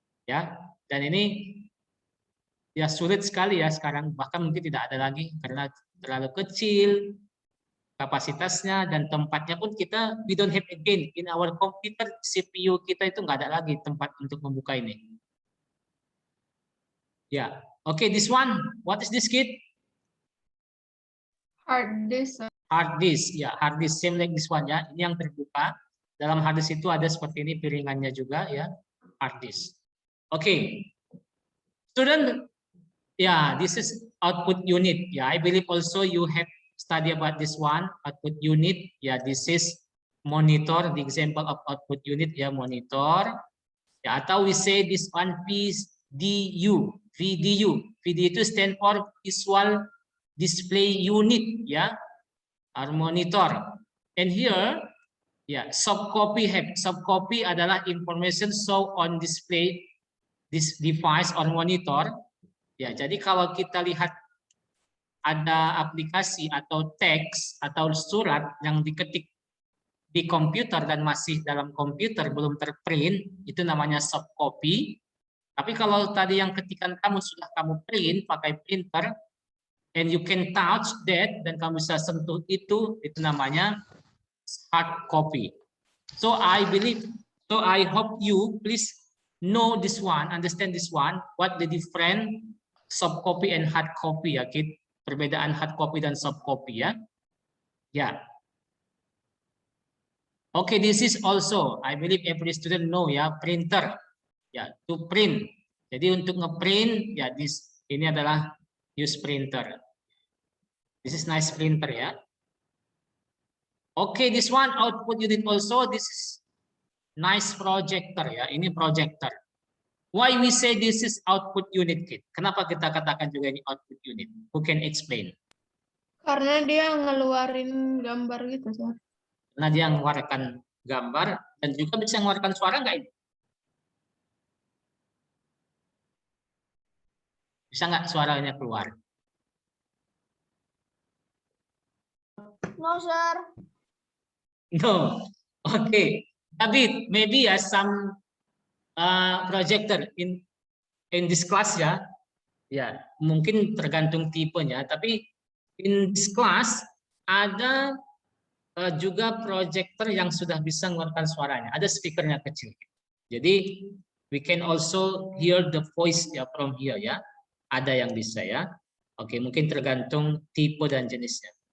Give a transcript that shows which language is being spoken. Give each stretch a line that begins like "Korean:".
Indonesian: Ya, dan ini ya sulit sekali ya sekarang. Bahkan mungkin tidak ada lagi karena terlalu kecil kapasitasnya dan tempatnya pun kita
English: we don't have again in our computer
Indonesian: CPU kita itu nggak ada lagi tempat untuk membuka ini.
English: Ya, oke, this one, what is this, kid? Hard disk, sir. Hard disk, ya, hard disk same like this one ya.
Indonesian: Ini yang terbuka. Dalam hard disk itu ada seperti ini piringannya juga ya, hard disk.
English: Oke, student, ya, this is output unit. Ya, I believe also you have study about this one, output unit. Ya, this is monitor, the example of output unit ya, monitor. Ya, atau we say this one VDU. VDU itu stand for visual display unit ya, our monitor. And here ya, subcopy adalah information show on display this device or monitor.
Indonesian: Ya, jadi kalau kita lihat ada aplikasi atau teks atau surat yang diketik di komputer dan masih dalam komputer belum terprint, itu namanya subcopy. Tapi kalau tadi yang ketikan kamu sudah kamu print pakai printer
English: and you can touch that
Indonesian: dan kamu bisa sentuh itu namanya hard copy.
English: So I hope you please know this one, understand this one, what the different subcopy and hard copy ya, kid.
Indonesian: Perbedaan hard copy dan soft copy ya. Ya.
English: Okay, this is also I believe every student know ya, printer. Ya, to print.
Indonesian: Jadi untuk ngeprint ya ini adalah
English: use printer. This is nice printer ya. Okay, this one output unit also, this is nice projector ya.
Indonesian: Ini projector.
English: Why we say this is output unit, kid?
Indonesian: Kenapa kita katakan juga ini output unit?
English: Who can explain?
Indonesian: Karena dia ngeluarin gambar gitu, sir. Karena dia mengeluarkan gambar dan juga bisa mengeluarkan suara nggak ini? Bisa nggak suaranya keluar?
English: No sir. No. Okay. David, maybe some projector in this class ya.
Indonesian: Ya, mungkin tergantung tipenya, tapi
English: in this class
Indonesian: ada juga projector yang sudah bisa mengeluarkan suaranya. Ada speakernya kecil.
English: Jadi we can also hear the voice ya from here ya.
Indonesian: Ada yang bisa ya. Oke, mungkin tergantung tipe dan jenisnya.